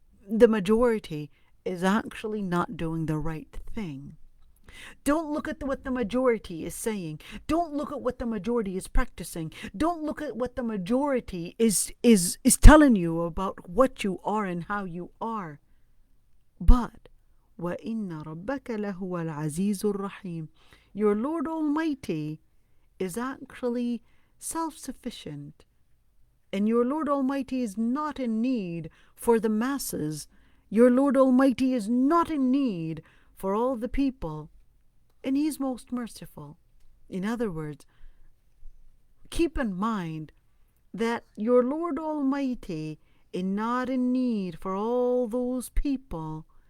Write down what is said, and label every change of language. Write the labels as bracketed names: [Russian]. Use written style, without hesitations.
[English] The majority is actually not doing the right thing. Don't look at what the majority is saying. Don't look at what the majority is practicing. Don't look at what the majority is telling you about what you are and how you are. But [Arabic] وَإِنَّ رَبَّكَ لَهُوَ الْعَزِيزُ الرَّحِيمُ. [English] Your Lord Almighty is actually self-sufficient. And your Lord Almighty is not in need for the masses. Your Lord Almighty is not in need for all the people. And He's most merciful. In other words, keep in mind that your Lord Almighty is not in need for all those people.